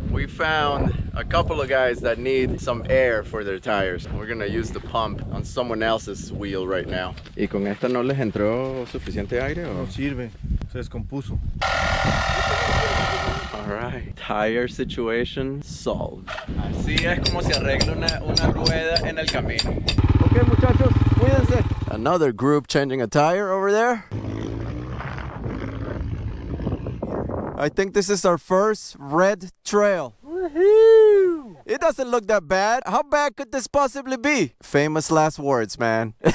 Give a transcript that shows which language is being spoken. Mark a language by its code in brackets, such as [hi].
[en] We found a couple of guys that need some air for their tires. We're gonna use the pump on someone else's wheel right now. [es] ¿Y con esta no les entró suficiente aire o? No sirve, se descompuso. [en] Alright, tire situation solved. [es] Así es como se arregla una rueda en el camino. Okay, muchachos, cuídense. [en] Another group changing a tire over there. I think this is our first red trail. Woohoo! It doesn't look that bad. How bad could this possibly be? Famous last words, man.